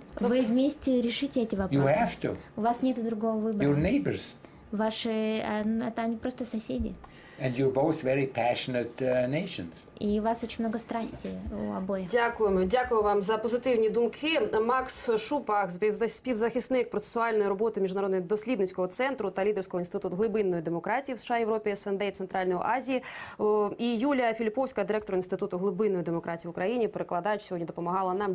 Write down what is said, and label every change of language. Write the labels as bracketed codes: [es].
[ru] Вы вместе решите эти вопросы. [en] You have to. [ru] У вас нет другого выбора. [en] Your neighbors. [ru] Ваши, это они просто соседи. [en] And you're both very passionate nations. [uk] І у вас дуже много страсті у обоїх. Дякуємо. Дякую вам за позитивні думки. Макс Шупбах, співзахисник процесуальної роботи Міжнародного дослідницького центру та лідерського інституту глибинної демократії в США, Європі, СНД і Центральної Азії. І Юлія Філіповська, директор Інституту глибинної демократії в Україні, перекладач, сьогодні допомагала нам.